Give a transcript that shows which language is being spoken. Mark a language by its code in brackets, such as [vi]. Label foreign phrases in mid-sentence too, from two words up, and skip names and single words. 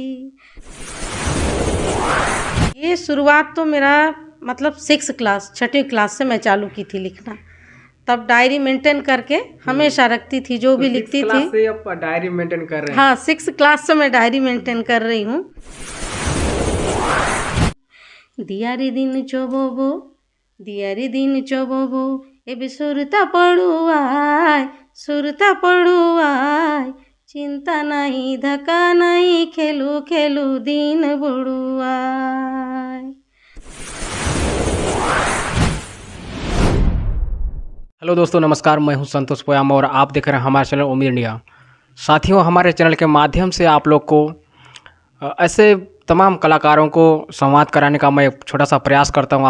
[hi] ये शुरुआत तो मेरा मतलब 6वीं क्लास से मैं चालू की थी लिखना। तब [en] diary maintain [hi] करके हमेशा रखती थी, जो भी लिखती थी। से आप [en] diary maintain [hi] कर रहे हैं? हाँ, 6 क्लास से मैं [en] diary maintain [hi] कर रही हूँ। [hlb] दियारी दिन चोबोबो, दियारी दिन चोबोबो, एबे सुरता पड़ुआय, सुरता पड़ुआय, चिंता नहीं धक्का नहीं, खेलू खेलू दिन बुड़ुआय। [hi] हेलो दोस्तों, नमस्कार। मैं हूं संतोष पोयामा और आप देख रहे हैं हमारे चैनल उम्मीद इंडिया। साथियों, हमारे चैनल के माध्यम से आप लोग को ऐसे तमाम कलाकारों को संवाद कराने का मैं एक छोटा सा प्रयास करता हूं।